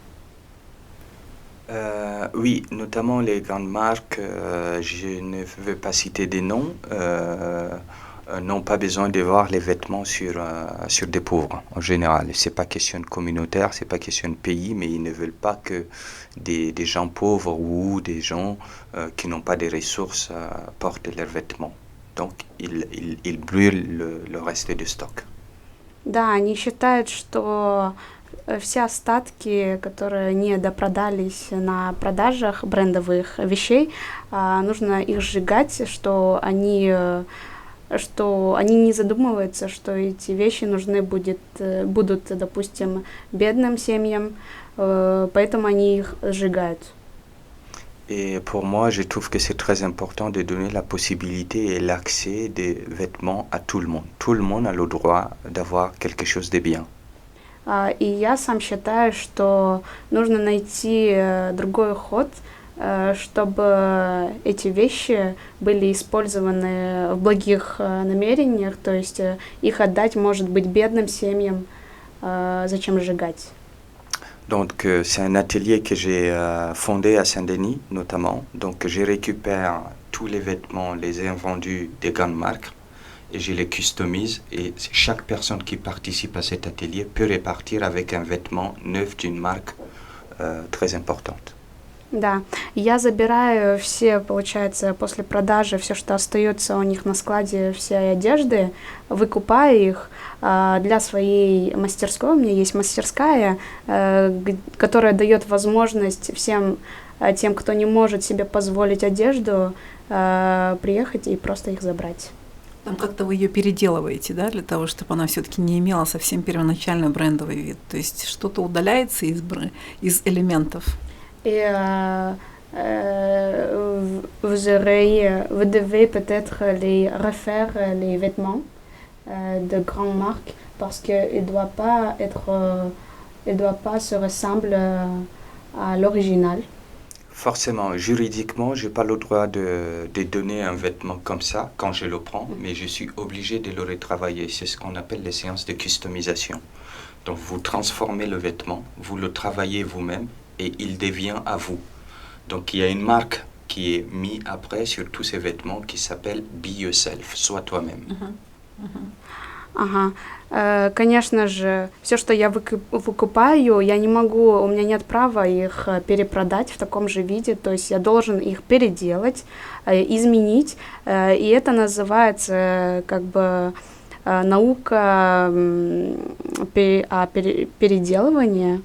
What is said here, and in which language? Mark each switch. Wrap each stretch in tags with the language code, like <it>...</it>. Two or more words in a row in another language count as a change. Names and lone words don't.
<fr>Oui, notamment les grandes marques, je ne veux pas citer des noms, n'ont pas besoin de voir les vêtements sur des pauvres en général. C'est pas question de communautaire, c'est pas question de pays, mais ils ne veulent pas que des gens pauvres ou des gens qui n'ont pas de ressources portent leurs vêtements. Donc ils brûlent le reste du stock.</fr> <ru>Да, они считают, что все остатки, которые не допродались на продажах брендовых вещей, нужно их сжигать, что они не задумываются, что эти вещи нужны будут, допустим, бедным семьям, поэтому они их сжигают.</ru> <fr>Et pour moi, je trouve que c'est très important de donner la possibilité et l'accès des vêtements à tout le monde. Tout le monde a le droit d'avoir quelque chose de bien.</fr> <ru>И я сам считаю, что нужно найти другой ход, чтобы эти вещи были использованы в благих намерениях, то есть их отдать, может быть, бедным семьям, зачем сжигать.</ru> <fr>Donc c'est un atelier que j'ai fondé à Saint-Denis notamment. Donc je récupère tous les vêtements, les ai vendus des grandes marques et je les customise. Et chaque personne qui participe à cet atelier peut repartir avec un vêtement neuf d'une marque très importante.</fr> <ru>Да, я забираю все, получается, после продажи, все, что остается у них на складе, всей одежды, выкупаю их для своей мастерской. У меня есть мастерская, которая дает возможность всем тем, кто не может себе позволить одежду, приехать и просто их забрать. Там как-то вы ее переделываете, да, для того, чтобы она все-таки не имела совсем первоначальный брендовый вид. То есть что-то удаляется из элементов.</ru> <fr>Et vous devez peut-être les refaire les vêtements de grandes marques parce qu'il doit pas se ressembler à l'original. Forcément, juridiquement, je n'ai pas le droit de donner un vêtement comme ça quand je le prends, mais je suis obligé de le retravailler. C'est ce qu'on appelle les séances de customisation. Donc vous transformez le vêtement, vous le travaillez vous-même et il devient à vous. Donc il y a une marque qui est mise après sur tous ces vêtements qui s'appelle Be Yourself, sois toi-même.</fr> <ru>Ага. Конечно же, все, что я выкупаю, я не могу, у меня нет права их перепродать в таком же виде, то есть я должен их переделать, изменить, и это называется как бы наука переделывания.</ru>